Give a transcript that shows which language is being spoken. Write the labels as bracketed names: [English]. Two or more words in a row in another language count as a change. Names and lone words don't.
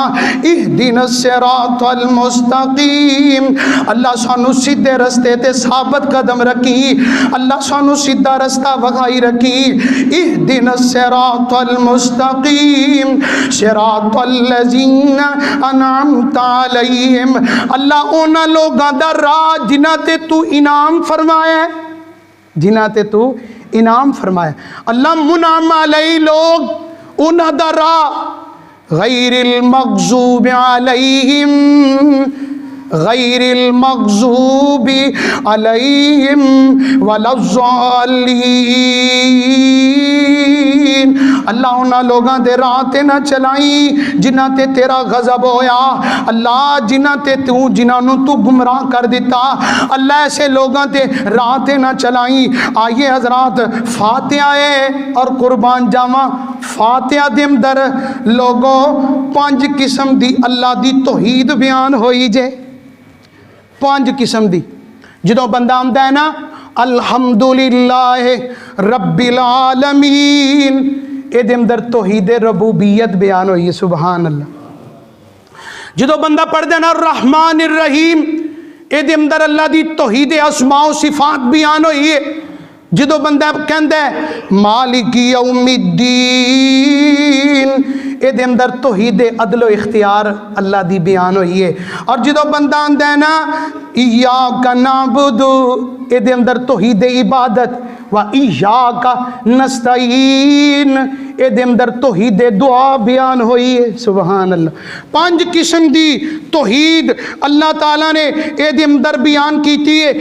[Arabic] اہدنا الصراط المستقیم، [Punjabi] اللہ سانو سیدھے رستے تے ثابت قدم رکھی، اللہ سانو سیدھا رستہ وکھائی رکھی۔ [Arabic] اہدنا الصراط المستقیم صراط الذین انعمت علیہم، [Punjabi] اللہ اونا لوگاں دا راہ جنہاں تے تو انعام فرمایا ہے، جنہاں تے تو انعام فرمایا۔ اللہ [Arabic] منعم علیہ [Punjabi] لوگ اونا دا راہ [Arabic] غیر المغضوب علیہم، غیر المغضوب علیہم ولا الضالین، [Punjabi] اللہ انہاں لوگاں دے راہ تے نہ چلائی جنہاں تے تیرا غضب ہویا، اللہ جنہاں نو تو گمراہ کر دیتا، اللہ ایسے لوگاں تے راہ تے نہ چلائی۔ آئیے حضرات فاتحہ ہے اور قربان جاواں، فاتحہ دے اندر لوگوں 5 قسم دی اللہ دی توحید بیان ہوئی جے، 5 قسم دی۔ جدوں بندہ آندا ہے نا [Arabic] الحمدللہ رب العالمین، [Punjabi] اے دے اندر توحید ربوبیت بیان ہوئی ہے، [Arabic] سبحان اللہ۔ [Punjabi] جدوں بندہ پڑھ دے نا [Arabic] الرحمن الرحیم، [Punjabi] اے دے اندر اللہ دی توحید اسماء و صفات بیان ہوئی ہے۔ جدوں بندہ کہندا ہے [Arabic] مالک یوم الدین، [Punjabi] اے دے اندر توحید عدل و اختیار اللہ دی بیان ہوئی ہے۔ اور جدوں بندہ آندا ہے نا [Arabic] ایاک نعبد، [Punjabi] اے دے اندر توحید عبادت [Arabic] و ایاک نستعین، [Punjabi] اے دے اندر توحید دعا بیان ہوئی ہے، [Arabic] سبحان اللہ۔ [Punjabi] 5 قسم دی توحید اللہ تعالیٰ نے اے دے اندر بیان کیتی ہے۔